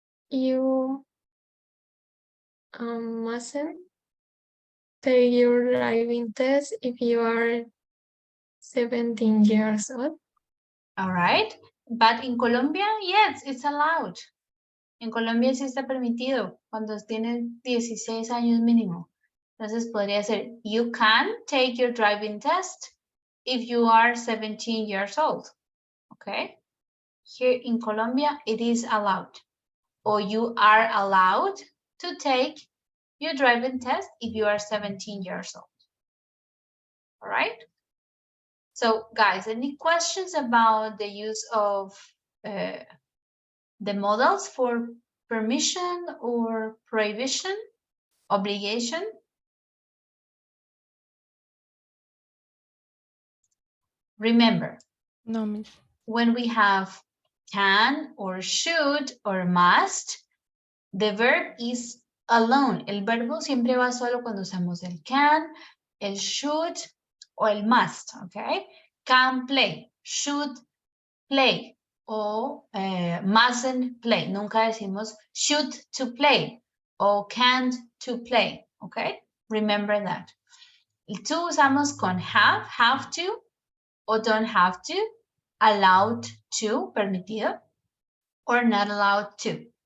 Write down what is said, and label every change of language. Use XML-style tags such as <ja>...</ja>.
<en>You mustn't take your driving test if you are 17 years old. All right, but in Colombia, yes, it's allowed.</en> <es>En Colombia sí está permitido cuando tienen 16 años mínimo. Entonces podría ser,</es> <en>you can take your driving test if you are 17 years old. Okay. Here in Colombia, it is allowed. Or you are allowed to take your driving test if you are 17 years old. All right. So guys, any questions about the use of the models for permission or prohibition, obligation? Remember, No, miss. when we have can or should or must, the verb is alone.</en> <es>El verbo siempre va solo cuando usamos el can, el should o el must, okay?</es> <en>Can play, should play o mustn't play.</en> <es>Nunca decimos</es> <en>should to play o can't to play,</en> <es>okay? Remember that. El to usamos con</es> <en>have to o don't have to, allowed to, permitido, or not allowed to.</en>